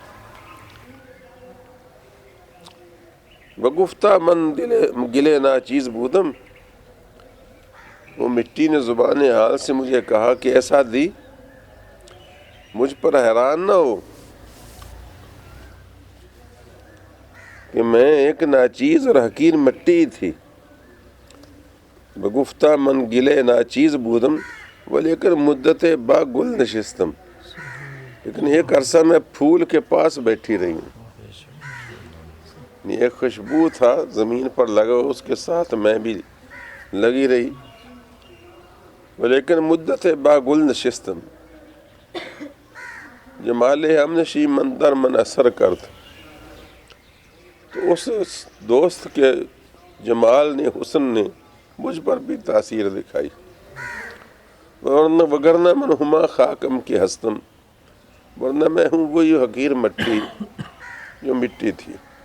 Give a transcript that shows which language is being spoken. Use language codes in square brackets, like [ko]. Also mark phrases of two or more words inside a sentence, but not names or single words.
[fa] بگفتہ من گلے ناچیز بودم، [ur] وہ مٹی نے زبان حال سے مجھے کہا کہ ایسا دی، مجھ پر حیران نہ ہو کہ میں ایک ناچیز اور حقیر مٹی تھی۔ [fa] بگفتہ من گلے ناچیز بودم ولیکن مدت با گل نشستم، [ur] لیکن ایک عرصہ میں پھول کے پاس بیٹھی رہی ہوں، ایک خوشبو تھا زمین پر لگا، اس کے ساتھ میں بھی لگی رہی، [fa] لیکن مدت با گل نشستم، جمال ہم نشی من در من اثر کرد۔ [ur] تو اس دوست کے جمال نے، حسن نے مجھ پر بھی تاثیر دکھائی۔ [fa] وگرنہ من ہما خاکم کی ہستم، [ur] ورنہ میں ہوں وہی حقیر مٹی جو مٹی تھی۔